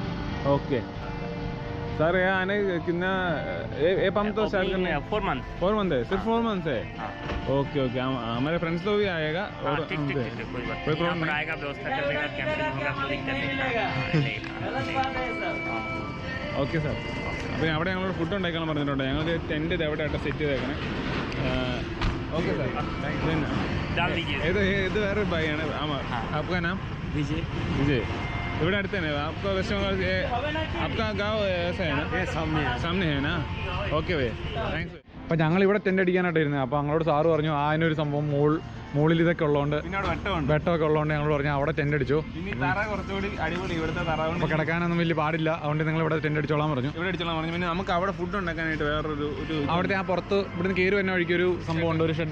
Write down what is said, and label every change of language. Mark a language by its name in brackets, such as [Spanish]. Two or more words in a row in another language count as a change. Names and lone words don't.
[English] okay sir [Hindi] यहाँ आने कितना ये पंप तो स्टार्ट करने 4 मंथ है? सिर्फ 4 मंथ है? ओके हमारे फ्रेंड्स तो भी आएगा और कोई प्रॉब्लम नहीं आएगा, व्यवस्था कर देगा, कैंपिंग होगा, कोई दिक्कत नहीं। [English] Okay sir. [Malayalam] അപ്പോൾ അവിടെ ഞങ്ങളോട് ഫുഡ് ഉണ്ടാക്കാൻ പറഞ്ഞിട്ടുണ്ട്. ഞങ്ങൾക്ക് ടെൻ്റ് ഇത് എവിടെ ആയിട്ട് സെറ്റ് ചെയ്തേക്കണേ. [English] Okay sir. [Malayalam] ഇത് വേറെ ഭായിയാണ്. [Hindi] आपका नाम? विजय। [Malayalam] ഇവിടെ അടുത്ത് തന്നെ [Hindi] आपका वेस्ट बंगाल आपका गाँव ऐसा है ना? सामने है ना? ओके भैया थैंक्स. [Malayalam] അപ്പോൾ ഞങ്ങളിവിടെ ടെൻ്റ് അടിക്കാനായിട്ട് ഇരുന്നത്. അപ്പോൾ ഞങ്ങളോട് സാറ് പറഞ്ഞു അതിനൊരു സംഭവം മുകളിൽ ഇതൊക്കെ ഉള്ളതുകൊണ്ട് വെട്ടമൊക്കെ ഉള്ളതുകൊണ്ട് ഞങ്ങൾ പറഞ്ഞു അവിടെ ടെൻ്റ് അടിച്ചു. അപ്പോൾ കിടക്കാനൊന്നും വലിയ പാടില്ല, അതുകൊണ്ട് നിങ്ങൾ ഇവിടെ ടെൻ്റ് അടിച്ചോളാൻ പറഞ്ഞു. പിന്നെ നമുക്ക് അവിടെ ഫുഡ് ഉണ്ടാക്കാനായിട്ട് വേറൊരു അവിടുത്തെ ആ പുറത്ത് ഇവിടുന്ന് കയറി വരുന്ന വഴിക്ക് ഒരു സംഭവം ഉണ്ട്, ഒരു ഷെഡുണ്ട്.